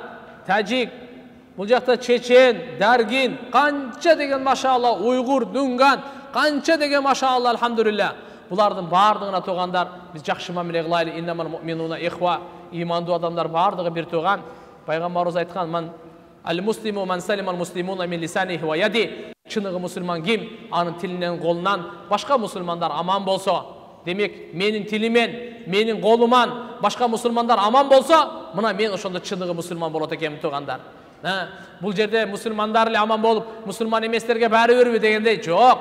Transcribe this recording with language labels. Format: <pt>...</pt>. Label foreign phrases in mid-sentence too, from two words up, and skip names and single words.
<ky>Тажик, бул жакта чечен, даргин, канча деген машалла, уйгур, дунган, канча деген машалла, алхамдулилля. Булардын бардыгына тугандар, биз жакшы мамиле кылайлы.</ky> <ar>إنما المؤمنون إخوة.</ar> <ky>Имандуу адамдар бардыгы бир туган. Пайгамбарыбыз айткан,</ky> <ar>من المسلم من سلم المسلمون من لسانه ويده.</ar> <ky>Чыныгы мусулман ким? Анын тилинен, колунан башка мусулмандар аман болсо. Демек, менин тилимен, менин колуман башка мусулмандар аман болсо, мына мен ошондо чыныгы мусулман болот экенмин тугандар. Бул жерде мусулмандар эле аман болуп, мусулман эместерге баары берби дегендей жок.</ky>